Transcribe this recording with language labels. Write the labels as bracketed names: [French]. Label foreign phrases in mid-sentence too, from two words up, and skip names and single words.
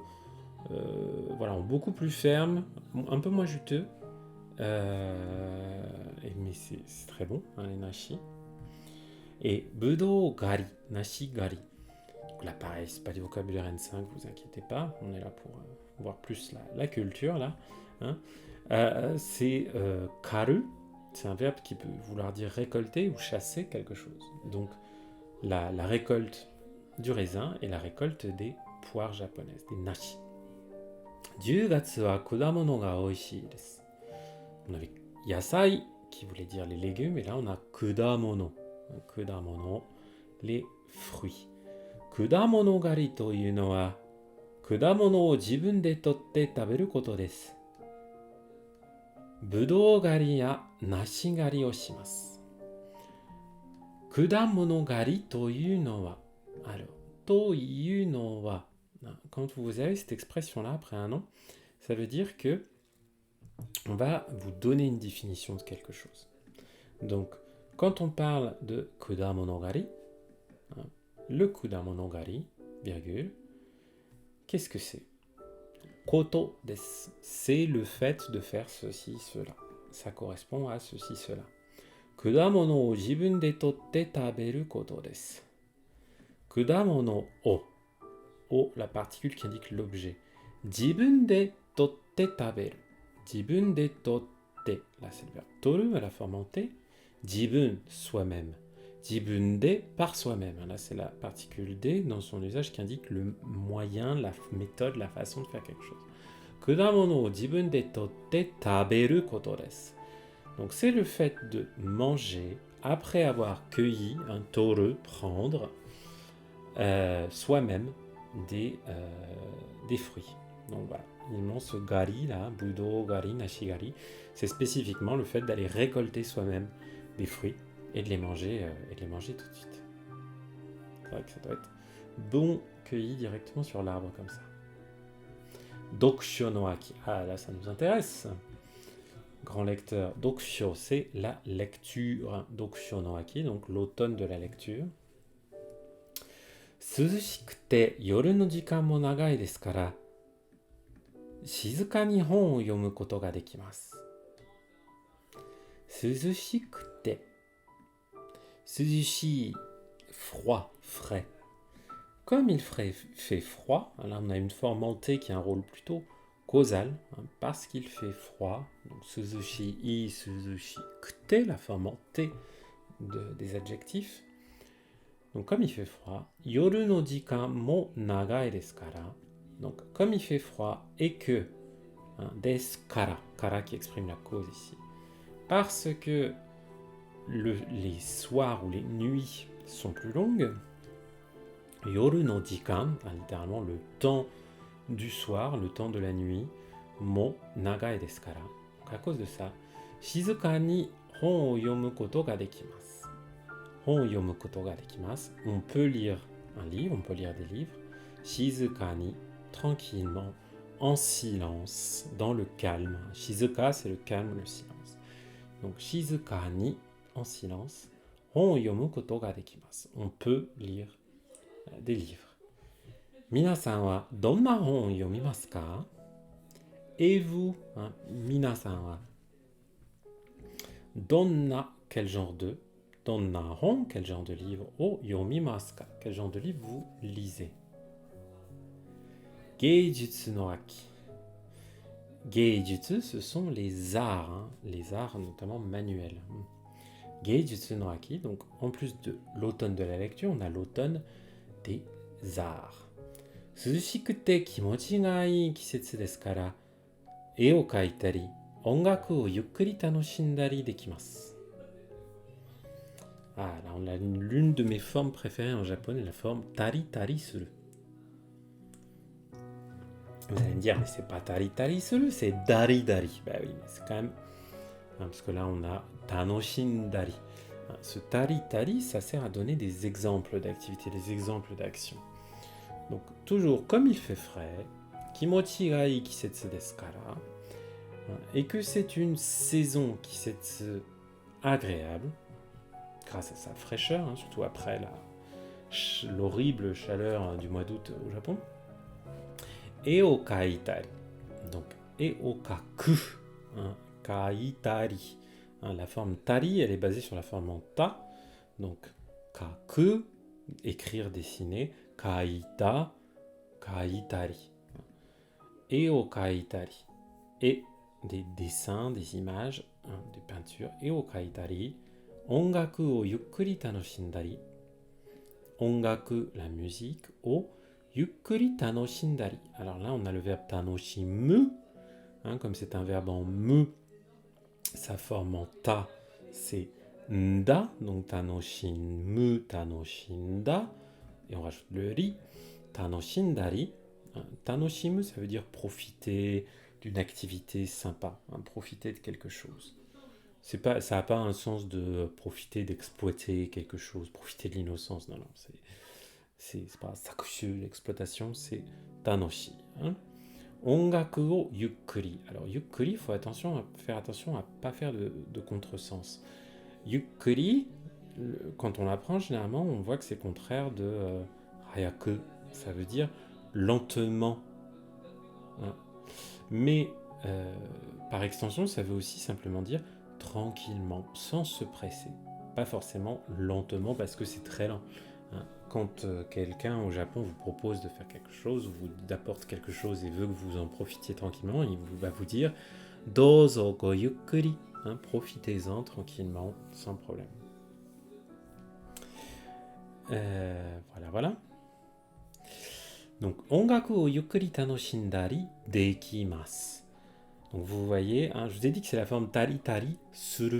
[French] voilà, en beaucoup plus ferme, un peu moins juteux. Mais c'est très bon, les nashi. [Japanese] Et ぶどう狩り、梨狩り. [French] Donc là, pareil, c'est pas du vocabulaire N5, vous inquiétez pas, on est là pour voir plus la culture, là. C'est karu, c'est un verbe qui peut vouloir dire récolter ou chasser quelque chose. Donc, la récolte du raisin et la récolte des poires japonaises, des nashi. [Japanese] 10月は果物が美味しいです。 [French] On avait yasai qui voulait dire les légumes, et là on a kudamono, les fruits. [Japanese] 果物狩りというのは果物を自分で取って食べることです。ぶどう狩りや梨狩りをします。果物狩りというのは、 [French] alors, [Japanese] というのは、 [French] quand vous avez cette expression-là après un nom, ça veut dire que on va vous donner une définition de quelque chose. Donc, quand on parle de kudamonogari, le kudamonogari, virgule, qu'est-ce que c'est? [Japanese] ことです. [French] C'est le fait de faire ceci, cela. Ça correspond à ceci, cela. [Japanese] 果物を自分で取って食べることです. 果物を. O, [French] la particule qui indique l'objet. [Japanese] 自分で取って食べる。自分で取って. [French] Là, c'est le verbe toru à la forme en T. Jibun, soi-même. [Japanese] 自分で, [French] par soi-même. Là, c'est la particule D dans son usage qui indique le moyen, la méthode, la façon de faire quelque chose. [Japanese] 果物を自分で取って食べることです. [French] Donc, c'est le fait de manger après avoir cueilli, un toru, prendre, soi-même des fruits. Donc voilà, [Japanese] ce gari là, ぶどう狩り、梨狩り, [French] c'est spécifiquement le fait d'aller récolter soi-même des fruits et de les manger tout de suite. C'est vrai que ça doit être bon cueilli directement sur l'arbre comme ça. [Japanese] 読書の秋. [French] Ah là, ça nous intéresse. Grand lecteur. Dokusho, c'est la lecture. [Japanese] 読書の秋, [French] donc l'automne de la lecture. [Japanese] 涼しくて夜の時間も長いですから静かに本を読むことができます。涼しくて涼しい [French] froid, frais. Comme il fait froid, là on a une forme en T qui a un rôle plutôt causal, parce qu'il fait froid, donc [Japanese] 涼しい、涼しくて, [French] la forme en T des adjectifs. Donc comme il fait froid, [Japanese] 夜の時間も長いですから. [French] Donc comme il fait froid et que [Japanese] ですから, [French] kara qui exprime la cause ici, parce que les soirs ou les nuits sont plus longues, [Japanese] 夜の時間, [French] littéralement le temps du soir, le temps de la nuit, [Japanese] も長いですから. [French] Donc à cause de ça, [Japanese] 静かに本を読むことができます. [French] On peut lire un livre, on peut lire des livres. [Japanese] 静かに, [French] tranquillement, en silence, dans le calme. Shizuka, c'est le calme, le silence. Donc, [Japanese] 静かに, [French] en silence. [Japanese] 本読むことができます. [French] On peut lire des livres. [Japanese] 皆さんはどんな本読みますか? [French] Et vous, [Japanese] 皆さんはどんな, [French] quel genre de? [Japanese] どんな本, [French] quel genre de livre? [Japanese] を読みますか, [French] quel genre de livre vous lisez? [Japanese] 芸術の秋. Geijutsu, [French] ce sont les arts notamment manuels. [Japanese] 芸術の秋, [French] donc en plus de l'automne de la lecture, on a l'automne des arts. [Japanese] 涼しくて気持ちがいい季節ですから、絵を描いたり、音楽をゆっくり楽しんだりできます。 [French] Ah, là, on a l'une de mes formes préférées en japonais, la forme [Japanese] たりたりする. [French] Vous allez me dire, mais c'est pas [Japanese] たりたりする, [French] c'est [Japanese] だりだり. [French] Bah oui, mais c'est quand même. Parce que là, on a tanoshindari. Ce [Japanese] たりたり, [French] ça sert à donner des exemples d'activités, des exemples d'actions. Donc, toujours comme il fait frais, [Japanese] 気持ちがいい季節ですから, [French] et que c'est une saison kisetsu agréable, grâce à sa fraîcheur, surtout après l'horrible chaleur du mois d'août au Japon. [Japanese] 絵を描いたり. Donc, 絵を描く. Kaitari. [French] La forme tari, elle est basée sur la forme en ta. Donc, kaku, écrire, dessiner. [Japanese] 描いた、描いたり。絵を描いたり. [French] Et des dessins, des images, des peintures. [Japanese] 絵を描いたり. 音楽をゆっくり楽しんだり. [French] Ongaku, la musique. [Japanese] をゆっくり楽しんだり. [French] Alors là, on a le verbe tanoshimu. Comme c'est un verbe en me, sa forme en ta, c'est nda. [Japanese] Donc 楽しむ、楽しんだ. [French] Et on rajoute le ri. Tanoshindari. Tanoshimu, ça veut dire profiter d'une activité sympa. Profiter de quelque chose. Ça n'a pas un sens de profiter, d'exploiter quelque chose, profiter de l'innocence. Non, c'est pas sakushu, l'exploitation, c'est tanoshi. [Japanese] 音楽をゆっくり. [French] Alors, yukkuri, il faut faire attention à ne pas faire de contresens. Yukkuri, quand on l'apprend, généralement, on voit que c'est contraire de hayaku. Ça veut dire lentement. Mais, par extension, ça veut aussi simplement dire tranquillement, sans se presser. Pas forcément lentement parce que c'est très lent. Quand quelqu'un au Japon vous propose de faire quelque chose, vous apporte quelque chose et veut que vous en profitiez tranquillement, il va vous dire [Japanese] どうぞごゆっくり. [French] Profitez-en tranquillement, sans problème. Voilà. Donc, [Japanese] 音楽をゆっくり楽しんだりできます. [French] Donc vous voyez, je vous ai dit que c'est la forme [Japanese] たりたりする.